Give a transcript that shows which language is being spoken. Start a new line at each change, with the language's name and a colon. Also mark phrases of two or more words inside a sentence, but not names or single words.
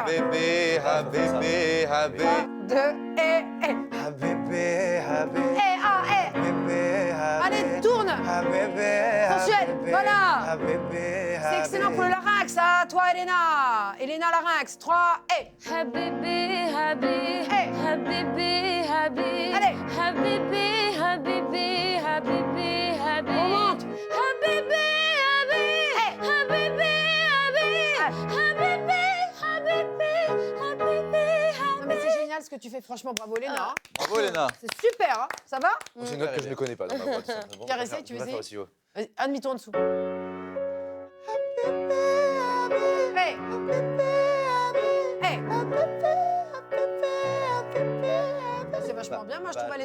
French: habébé, habébé, habé. 3, 2, et. Habébé, habé. Et, ah, et. Habébé, habé. Allez, tourne. Habébé, Sensuel, habébé, voilà. habébé, C'est excellent pour le larynx, à toi, Elena. Elena, larynx, 3, et.
Arabic: Habibi, habibi, Hey. habibi, habibi.
French: Allez.
Arabic: Habibi, habibi, habibi, habibi.
French: On monte.
Arabic: Habibi, habibi, Hey. habibi, habibi, habibi, habibi, habibi,
French: Non, mais c'est génial ce que tu fais, franchement, bravo, Elena. Bravo, Elena. C'est super, hein. Ça va? C'est une note que je ne connais pas dans ma voix. tout simplement. Pierre, Je vais essaye, faire- tu je veux vais faire essayer? aussi haut. Vas-y, un demi-ton en dessous. Hey. Hey. C'est vachement bien, moi je trouve.